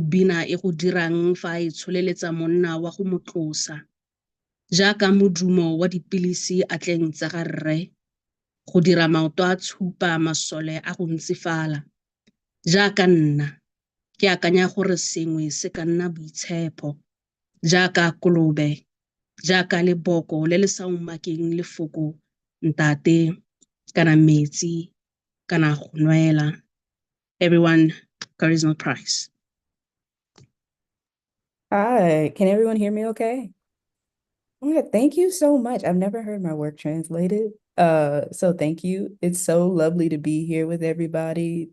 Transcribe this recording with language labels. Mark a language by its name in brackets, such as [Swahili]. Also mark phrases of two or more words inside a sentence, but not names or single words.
[Tswana] bina e go dirang fa e tsholeletsa monna wa go motlosa, jaaka modumo wa dipilisi a tleng tsa ga rre, go dira maoto a tshupa masole a go ntsifala, jaaka nna, ke akanya gore sengwe se ka nna boitshepo, jaaka kolobe, jaaka leboko le le sa umakeng lefoko, ntate, kana metsi, kana go nwela. [English] Everyone, Charisma Prize. Hi, can everyone hear me okay? Oh my God, thank you so much. I've never heard my work translated. So thank you. It's so lovely to be here with everybody.